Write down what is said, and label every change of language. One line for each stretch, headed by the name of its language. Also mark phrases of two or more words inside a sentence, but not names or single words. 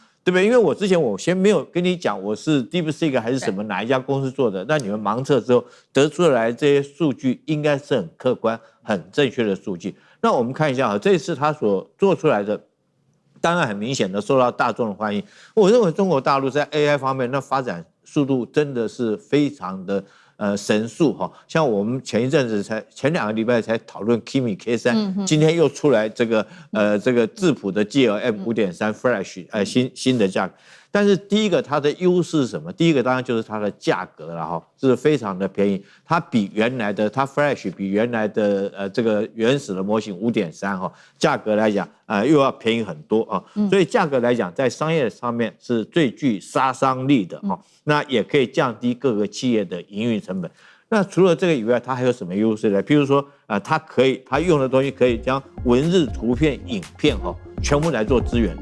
Chinese: 對不對？因為我之前我先沒有跟你講我是 DeepSeek 還是什麼哪一家公司做的，那你們盲測之後得出來這些數據應該是很客觀、很正確的數據。那我們看一下這次他所做出來的，當然很明顯的受到大眾的歡迎。我認為中國大陸在 AI 方面那發展速度真的是非常的神速像我們前一陣子前2個禮拜才討論 Kimi K3，今天又出來這個質譜的 GLM 5.3 Flash 新的價格。但是第一個它的優勢是什麼？第一個當然就是它的價格了是非常的便宜，它比原來的它 Flash 比原來的這個原始的模型 5.3價格來講又要便宜很多所以價格來講在商業上面是最具殺傷力的那也可以降低各個企業的營運成本。那除了這個以外，它還有什麼優勢呢？譬如說它用的東西可以將文字、圖片、影片全部來做支援。